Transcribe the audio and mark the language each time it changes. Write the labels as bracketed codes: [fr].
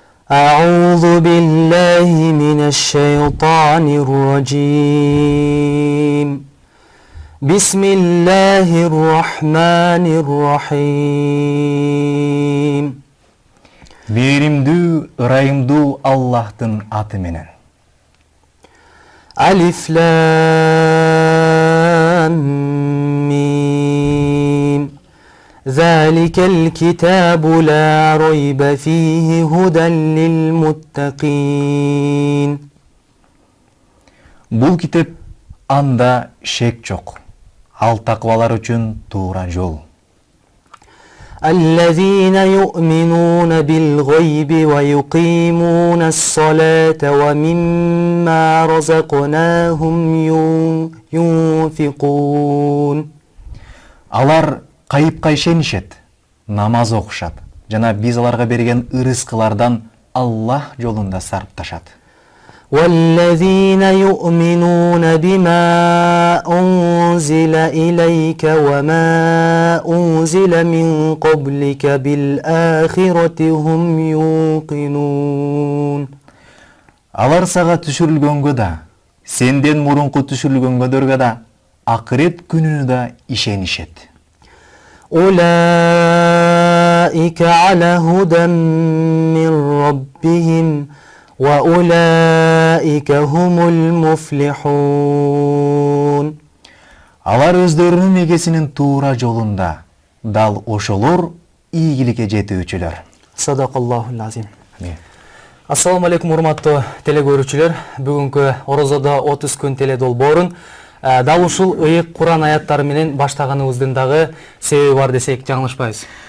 [ar] أعوذ بالله من الشيطان الرجيم بسم الله الرحمن الرحيم [ky] Беримдүү, ырайымдуу Аллахтын аты менен. [ar] ألف لام ميم ذلك الكتاب لا ريب فيه هدى للمتقين. [ky] Бул китеп анда шек жок. Ал таквалар үчүн туура жол. [ar] الذين يؤمنون بالغيب ويقيمون الصلاة ومما رزقناهم ينفقون. [ky] Алар кайыпка ишенишет, намаз окушат жана биз аларга берген ырыскылардан Аллах жолунда сарпташат. [ar] والذين يؤمنون بما أنزل إليك وما أنزل من قبلك بالآخرة هم يوقنون. [ky] Алар сага түшүрүлгөнгө да, сенден мурунку түшүрүлгөнгөдөргө да, акырет күнүнө да ишенишет. [ar] أولئك على هدى من ربهم وأولئك هم المفلحون. [ky] Алар өздөрүнүн эгесинин туура жолунда, дал ошолор ийгиликке жетүүчүлөр. [ar] Садақаллахул азим. [ky] Ассаламу алейкум, урматтуу телекөрүүчүлөр. Бүгүнкү Орозодо 30 күн теле долбоорун дал ушул ыйык Куран аяттары менен баштаганыбыздын дагы себеби бар десек жаңылышпайбыз.